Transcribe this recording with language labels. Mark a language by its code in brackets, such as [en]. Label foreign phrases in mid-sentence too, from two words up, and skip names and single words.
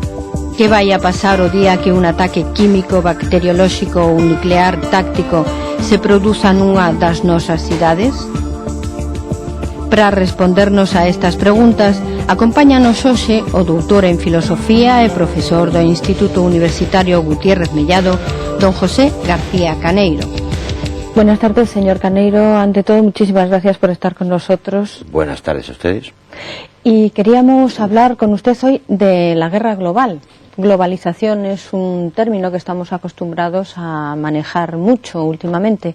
[gl] Que vai a pasar o día que un ataque químico, bacteriolóxico ou nuclear táctico se produza nunha das nosas cidades? Para respondernos a estas preguntas, acompáñanos hoxe o doutor en Filosofía e profesor do Instituto Universitario Gutiérrez Mellado, don José García Caneiro. [es] Buenas tardes, señor Caneiro. Ante todo, muchísimas gracias por estar con nosotros. Buenas tardes a ustedes. Y queríamos hablar con usted hoy de la guerra global. Globalización es un término que estamos acostumbrados a manejar mucho últimamente.